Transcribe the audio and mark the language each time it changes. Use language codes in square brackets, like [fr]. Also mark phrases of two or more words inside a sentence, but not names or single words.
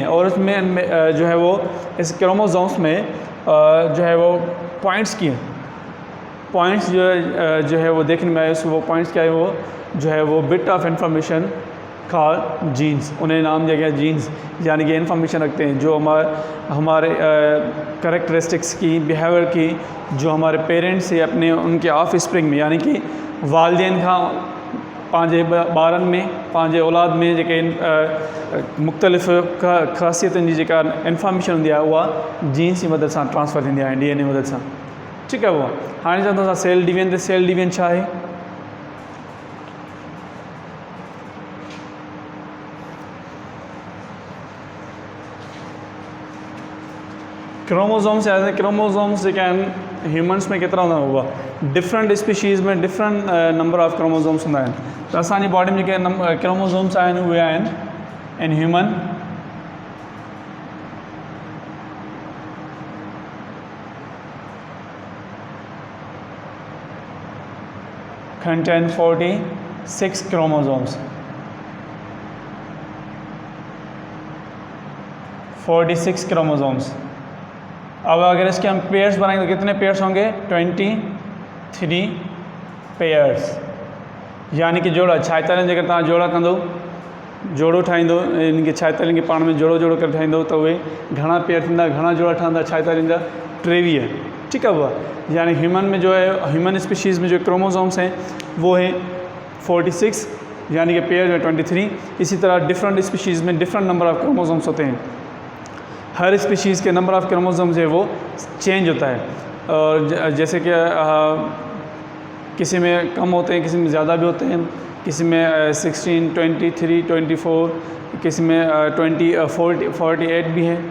[ur] اور اس میں جو ہے وہ اس کروموسومز میں جو ہے وہ پوائنٹس کی پوائنٹس جو ہے وہ دیکھنے میں آئے، وہ پوائنٹس کیا ہے? وہ جو ہے وہ [en] bit of information called genes, [ur] انہیں نام دیا گیا جینز، یعنی کہ انفارمیشن رکھتے ہیں جو ہمارے کیریکٹرسٹکس کی، بیہیویئر کی، جو ہمارے پیرنٹس سے اپنے ان کے آف سپرنگ میں، یعنی کہ [sd] वालदेन खां पंहिंजे ॿारनि में, पंहिंजे औलाद में जेके मुख़्तलिफ़ ख़ासियतुनि जी जेका इन्फॉर्मेशन हूंदी आहे उहा जीन्स जी मदद सां ट्रांसफ़र थींदी आहे, डीएनए मदद सां। ठीकु आहे। उहा हाणे चवंदो असां [en] cell division [sd] ते। [en] cell division [sd] छा आहे? क्रोमोसोम्स यानी क्रोमोसोम्स जेके आहिनि ह्यूमन्स में केतिरा हूंदा आहिनि? उहा [en] different species [sd] में [en] different number of chromosomes [sd] हूंदा आहिनि। त असांजी बॉडी में जेके क्रोमोसोम्स आहिनि उहे आहिनि [en] in human contain 46 chromosomes, [sd] 46 क्रोमोसोम्स। [ur] اب اگر اس کے ہم پیئرز بنائیں گے تو کتنے پیئرز ہوں گے? 23 پیئرز، یعنی کہ جوڑا. [sd] छाएतालीह जेकर तव्हां जोड़ा कंदो, जोड़ो ठाहींदो, इनके छाएतालीह खे पाण में जोड़ो जोड़ो करे ठाहींदो त उहे घणा पेयर थींदा, घणा जोड़ा ठहंदा? छाएतालीह जा 23। [ur] ٹھیک ہے. ہوا یعنی ہیومن میں جو ہے, [en] human species [ur] میں جو کروموسومز ہیں وہ ہیں 46، یعنی کہ پیئر جو ہے 23. اسی طرح [en] different species [ur] میں [en] different number of chromosomes [ur] ہوتے ہیں. ہر سپیشیز کے [en] number of chromosomes [ur] ہے وہ چینج ہوتا ہے، اور جیسے کہ کسی میں کم ہوتے ہیں، کسی میں زیادہ بھی ہوتے ہیں، کسی میں 16، 23، 24، کسی میں 48 بھی ہیں.